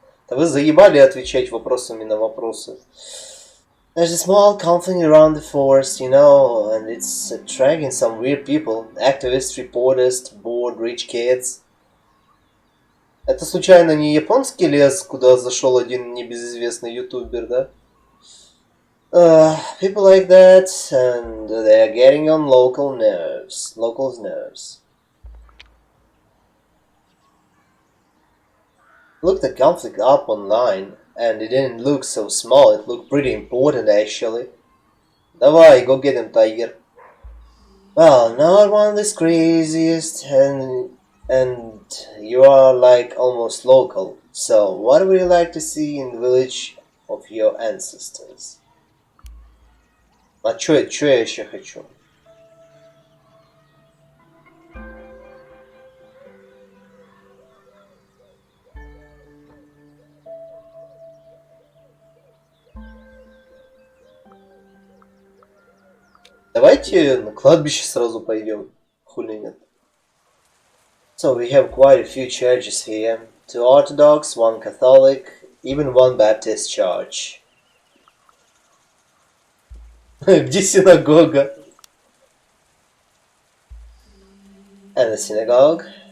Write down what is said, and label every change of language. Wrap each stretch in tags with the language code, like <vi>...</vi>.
<ru>Да вы заебали отвечать вопросами на вопросы.</ru> <en>There's a small conflict around the forest, you know, and it's attracting some weird people. Activists, reporters, bored rich kids.</en> <ru>Это случайно не японский лес, куда зашел один небезызвестный ютубер, да?</ru> <en>People like that, and they're getting on locals' nerves. Looked the conflict up online, and it didn't look so small, it looked pretty important actually.</en> <ru>Давай,</ru> <en>go get him, Tiger. Well, not one of the craziest, and you are like almost local. So, what would you like to see in the village of your ancestors?</en> <ru>А чё я еще хочу? Давайте на кладбище сразу пойдем. Хули нет.</ru> <en>So we have quite a few churches here. 2 Orthodox, 1 Catholic, even 1 Baptist church.</en> <ru>Где синагога?</ru> <en>And the synagogue.</en>